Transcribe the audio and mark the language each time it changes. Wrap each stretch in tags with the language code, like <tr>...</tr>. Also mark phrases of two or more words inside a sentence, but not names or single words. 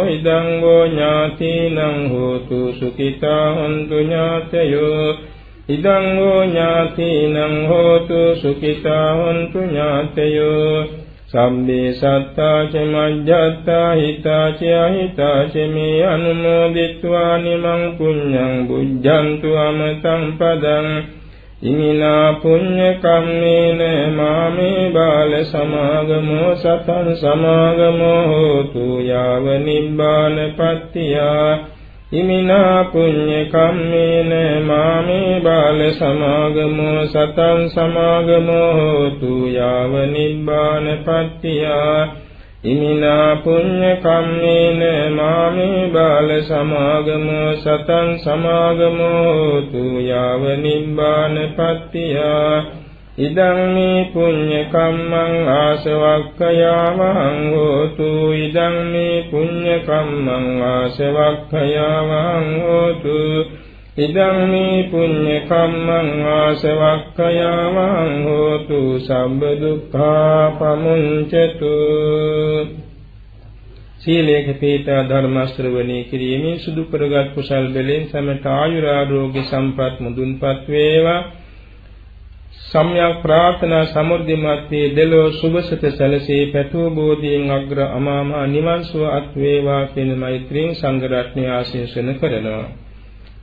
<pi>ඉදං හෝ ඥාතිනං හෝතු සුඛිතා හොන්තු ඥාතයෝ. ඉදං හෝ ඥාතිනං හෝතු සුඛිතා හොන්තු ඥාතයෝ. සම්මේ සත්තා ච මජ්ජත්තා හිතා ච අහිතා ච මේ අනුමෝදිත්වා නිමං පුඤ්ඤං බුද්ධන්තු අමතං පදං. ඉමිනා පුඤ්ඤ කම්මේන මාමේ බාල සමාගමෝ සතං සමාගමෝ හෝතු යාව නිබ්බානපත්තියා. ඉමිනා පුඤ්ඤ කම්මේන මාමේ බාල සමාගමෝ සතං සමාගමෝ හෝතු යාව නිබ්බානපත්තියා. ඉමිනා පුඤ්ඤ කම්මේන මාමේ බාල සමාගමෝ සතං සමාගමෝ හෝතු යාව නිබ්බානපත්තියා. ඉදං මේ පුඤ්ඤ කම්මං ආසවක්ඛයාවං හෝතු. ඉදං මේ පුඤ්ඤ කම්මං ආසවක්ඛයාවං හෝතු. ඉදං මේ පුඤ්ඤ කම්මං ආසවක්ඛයාවං හෝතු. සම්බ දුක්ඛා පමුඤ්චතු.</pi> <si>සීලේක පිහිටා ධර්ම ශ්‍රවණී කිරීමෙන් සුදු කරගත් කුසල් බැලෙන් සමට ආයුරාෝග්‍ය සම්පත් මුදුන්පත් වේවා. සම්්‍යක් ප්‍රාර්ථනා සමෘද්ධිමත් වේ දෙලෝ සුභසත සැලසී පැතුම් බෝධියෙන් අග්‍ර අමාමහ නිවන් සුව අත් වේවා කියන මෛත්‍රියෙන් සංඝ රත්නය ආශිර්වාද කරනවා.</si>